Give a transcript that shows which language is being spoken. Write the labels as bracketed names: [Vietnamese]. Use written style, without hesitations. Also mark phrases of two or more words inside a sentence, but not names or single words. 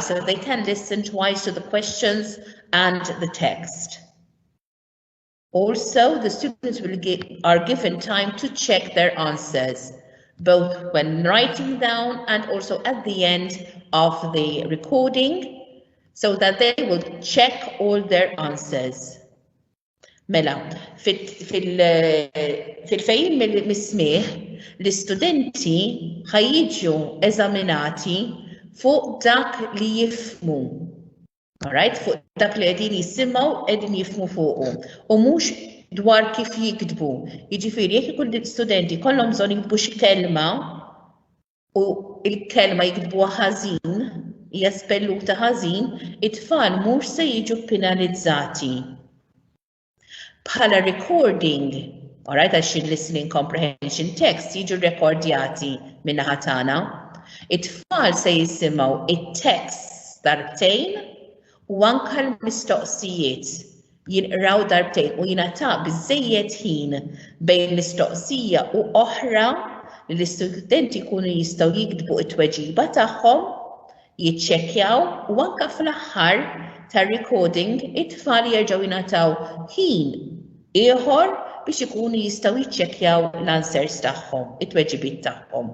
[English] So they can listen twice to the questions and the text. Also, the students are given time to check their answers, both when writing down and also at the end of the recording, so that they will check all their answers. [Maltese] Mela, fil-fejn mill-mismieħ, l-istudenti ħajjiġu eżaminati fuq dak li jifmu. [English] All right, [Maltese] fuq dak li qegħdin jisimgħu qegħdin jifhmu fuqhom u mhux dwar kif jiktbu. Jiġifieri jekk ikun l-istudenti kollhom bżonn jiktbu xi kelma u l-kelma jiktbuha ħażin, hija spelluta ħażin, it-tfal mhux se jiġu penalizzati. Bħala recording, [English] all right, [Maltese] għax [English] listening comprehension text [Maltese] jiġu rekordjati min-naħa tagħna. It-tfal se jisimgħu it-text darbtejn u anke l-mistoqsijiet jinqraw darbtejn u jingħata biżżejjed ħin bejn mistoqsija u oħra li l-istudenti jkunu jistgħu jiktbu t-tweġiba tagħhom, jiċċekkjaw u anke fl-aħħar tar-recording it-tfal jerġgħu jingħataw ħin ieħor biex ikunu jistgħu jiċċekkjaw l-answers tagħhom, it-tweġibiet tagħhom.